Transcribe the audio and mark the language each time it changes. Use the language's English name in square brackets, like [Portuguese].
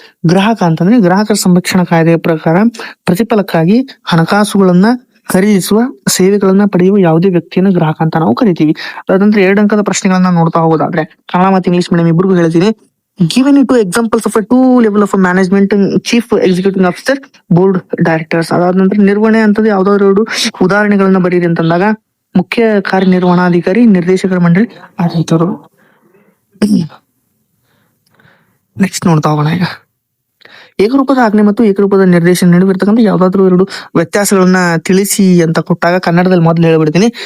[Kannada] ಗ್ರಾಹಕ ಅಂತಂದ್ರೆ ಗ್ರಾಹಕರ ಸಂರಕ್ಷಣಾ ಕಾಯ್ದೆಯ ಪ್ರಕಾರ ಪ್ರತಿಫಲಕ್ಕಾಗಿ ಹಣಕಾಸುಗಳನ್ನ ಖರೀದಿಸುವ ಸೇವೆಗಳನ್ನ ಪಡೆಯುವ ಯಾವುದೇ ವ್ಯಕ್ತಿಯನ್ನು ಗ್ರಾಹಕ ಅಂತ ನಾವು ಕರಿತೀವಿ. ಅದಂದ್ರೆ 2 ಅಂಕದ ಪ್ರಶ್ನೆಗಳನ್ನ ನೋಡ್ತಾ ಹೋಗೋದಾದ್ರೆ ಕನ್ನಡ ಮತ್ತು ಇಂಗ್ಲಿಷ್ ಮೀಡಿಯಂ ಇಬ್ಬರಿಗೂ ಹೇಳ್ತೀನಿ. [English] Given two examples of a two level of a management, chief executive officer, board directors. [Kannada] ಅದಾದ ನಂತರ ನಿರ್ವಹಣೆ ಅಂತಂದ್ರೆ ಯಾವ್ದಾದ್ರು 2 ಉದಾಹರಣೆಗಳನ್ನ ಬರೀರಿ ಅಂತಂದಾಗ ಮುಖ್ಯ ಕಾರ್ಯನಿರ್ವಹಣಾಧಿಕಾರಿ, ನಿರ್ದೇಶಕರ ಮಂಡಳಿ, ಆಡಳಿತರು. ನೆಕ್ಸ್ಟ್ ನೋಡ್ತಾ ಹೋಗೋಣ ಈಗ. ಏಕರೂಪದ ಆಜ್ಞೆ ಮತ್ತು ಏಕರೂಪದ ನಿರ್ದೇಶನ ನಡುವೆ ಇರ್ತಕ್ಕಂಥ ಯಾವ್ದಾದ್ರು 2 ವ್ಯತ್ಯಾಸಗಳನ್ನ ತಿಳಿಸಿ ಅಂತ ಕೊಟ್ಟಾಗ ಕನ್ನಡದಲ್ಲಿ ಮೊದಲು ಹೇಳ್ಬಿಡ್ತೀನಿ.